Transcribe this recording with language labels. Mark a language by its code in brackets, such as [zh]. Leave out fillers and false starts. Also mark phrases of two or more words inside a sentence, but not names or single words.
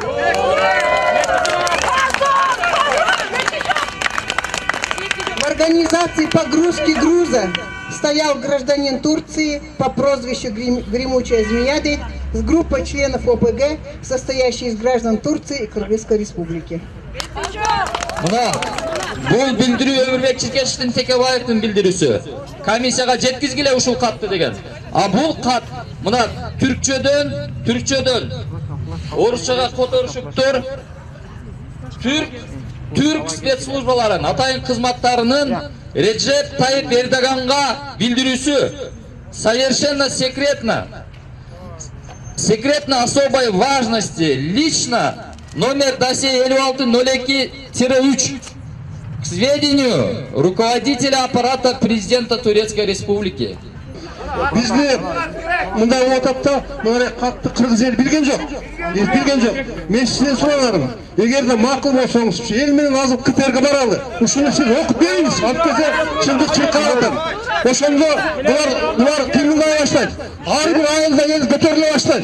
[ru] В организации погрузки груза стоял гражданин Турции по прозвищу Гремучая змея с группой членов ОПГ, состоящей из граждан Турции и Кыргызской республики. [ky] Бул билдирүү Өмүрбек Черкешевичтин Текебаевдин билдирүүсү. Комиссияга жеткизгиле ушул катты деген. А бул кат мына түркчөдөн орусчага которушуптур. Türk спецслужбаларын, атайын кызматтарынын Реджеп Таип Эрдоганга билдирүүсү [ru] совершенно секретно особой важности, лично номер досье 5602-3 к сведению руководителя аппарата президента Турецкой республики. [ky] Бизде мындай отапта мына катты кыргыз эл билген жок. Мен сизден сурагарым. Эгерде макул болсоңуз, эл менен азыр КТРге баралы. Ушуну сиз окуп бериңиз. Анткесе чындык чыккан. Ошондо булар кыймылдай баштайт. Ар бир айылда эл көтөрүлө баштайт.